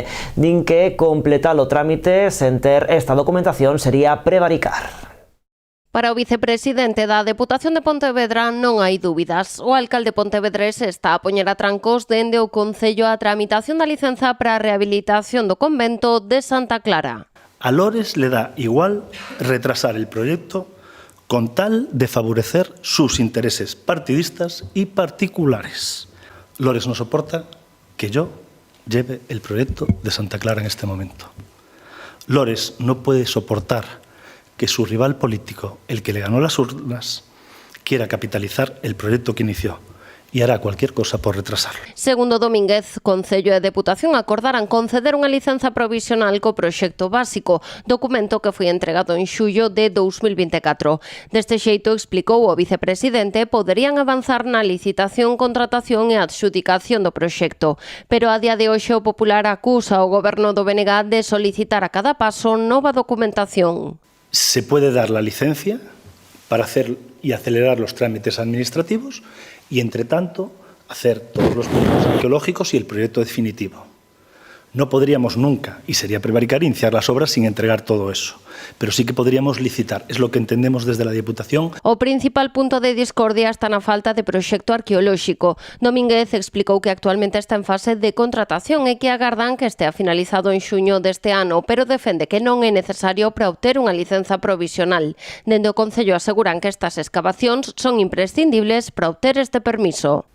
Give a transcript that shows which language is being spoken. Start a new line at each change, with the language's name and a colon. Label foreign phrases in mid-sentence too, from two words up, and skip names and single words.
Galician: Din que completar o trámite sen ter esta documentación sería prevaricar. Para o vicepresidente da Deputación de Pontevedra non hai dúbidas. O alcalde pontevedrés está a poñer a trancos dende o Concello a tramitación da licenza para a rehabilitación do convento de Santa Clara.
Spanish: A Lores le da igual retrasar el proyecto con tal de favorecer sus intereses partidistas y particulares. Lores no soporta que yo lleve el proyecto de Santa Clara en este momento. Lores no puede soportar que su rival político, el que le ganó las urnas, quiera capitalizar el proyecto que inició e hará cualquier cosa por retrasarlo.
Galician: Segundo Domínguez, Concello e Deputación acordaran conceder unha licenza provisional co proxecto básico, documento que foi entregado en xullo de 2024. Deste xeito, explicou o vicepresidente, poderían avanzar na licitación, contratación e adxudicación do proxecto. Pero a día de hoxe o Popular acusa ao Goberno do BNG de solicitar a cada paso nova documentación.
Spanish: Se puede dar la licencia para hacer y acelerar los trámites administrativos y, entre tanto, hacer todos los proyectos arqueológicos y el proyecto definitivo. No podríamos nunca, y sería prevaricar, iniciar las obras sin entregar todo eso. Pero sí que podríamos licitar, es lo que entendemos desde la Diputación.
Galician: O principal punto de discordia está na falta de proxecto arqueolóxico. Domínguez explicou que actualmente está en fase de contratación e que agardan que estea finalizado en xuño deste ano, pero defende que non é necesario para obter unha licenza provisional. Dende o Concello aseguran que estas excavacións son imprescindibles para obter este permiso.